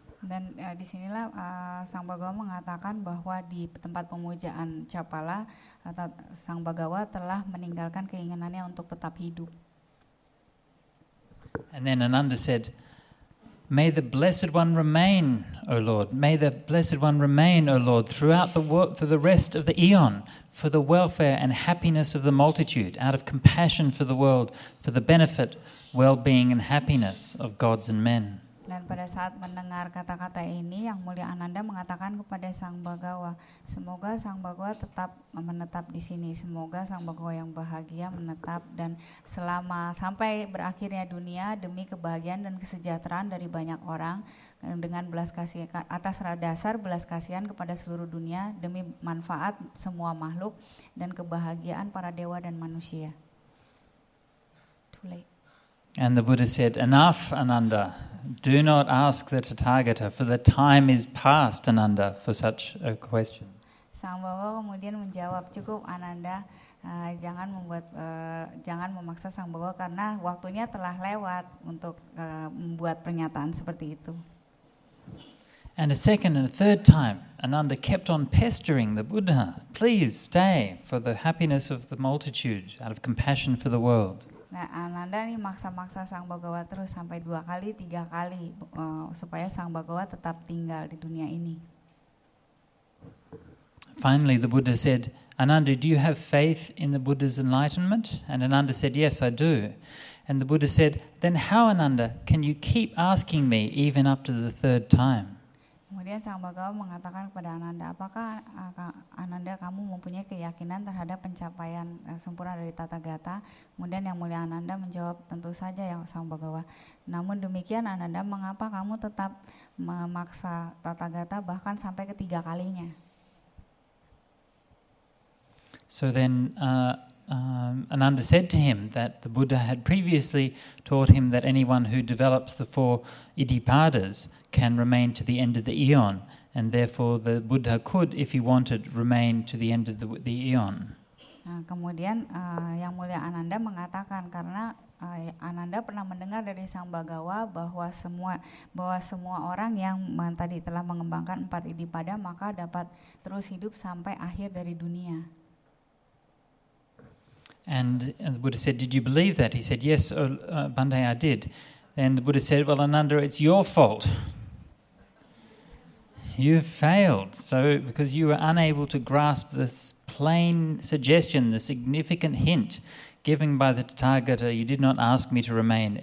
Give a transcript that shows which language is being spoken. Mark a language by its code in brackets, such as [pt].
[id] Dan disinilah Sang Bhagawa mengatakan bahwa di tempat pemujaan Chapala, Sang Bhagawa telah meninggalkan keinginannya untuk tetap hidup. [en] And then Ananda said, may the Blessed One remain, O Lord. May the Blessed One remain, O Lord, throughout for the rest of the eon, for the welfare and happiness of the multitude, out of compassion for the world, for the benefit, well-being and happiness of gods and men. [id] Dan pada saat mendengar kata-kata ini, Yang Mulia Ananda mengatakan kepada Sang Bhagawa, semoga Sang Bhagawa tetap menetap di sini, semoga Sang Bhagawa yang bahagia menetap dan selama sampai berakhirnya dunia demi kebahagiaan dan kesejahteraan dari banyak orang, dengan belas kasih atas dasar belas kasihan kepada seluruh dunia demi manfaat semua makhluk dan kebahagiaan para dewa dan manusia. [en] Too late. And the Buddha said, enough, Ananda. Do not ask the Tathagata, for the time is past, Ananda, for such a question. [id] Sang Bawa kemudian menjawab, cukup Ananda, jangan memaksa Sang Bawa karena waktunya telah lewat untuk membuat pernyataan seperti itu. [en] And a second and a third time, Ananda kept on pestering the Buddha, please stay for the happiness of the multitude, out of compassion for the world. [id] Nah, Ananda nih maksa-maksa Sang Bagawa terus sampai 2 kali, 3 kali supaya Sang Bagawa tetap tinggal di dunia ini. [en] Finally, the Buddha said, Ananda, do you have faith in the Buddha's enlightenment? And Ananda said, yes, I do. And the Buddha said, then how, Ananda, can you keep asking me even up to the 3rd time? [id] Kemudian Sang Bagawa mengatakan kepada Ananda, apakah Ananda kamu mempunyai keyakinan terhadap pencapaian sempurna dari Tata Gata? Kemudian Yang Mulia Ananda menjawab, tentu saja ya Sang Bagawa. Namun demikian Ananda, mengapa kamu tetap memaksa Tata Gata bahkan sampai ketiga kalinya? [en] So then Ananda said to him that the Buddha had previously taught him that anyone who develops the 4 Iddhipadas can remain to the end of the eon, and therefore the Buddha could, if he wanted, remain to the end of the eon. [id] Nah, kemudian Yang Mulia Ananda mengatakan karena Ananda pernah mendengar dari Sang Bagawa bahwa semua orang yang tadi telah mengembangkan 4 Iddhipada maka dapat terus hidup sampai akhir dari dunia. [en] And the Buddha said, did you believe that? He said, yes, Bhante, I did. And the Buddha said, well, Ananda, it's your fault. You failed. So, because you were unable to grasp this plain suggestion, the significant hint given by the Tathagata, you did not ask me to remain.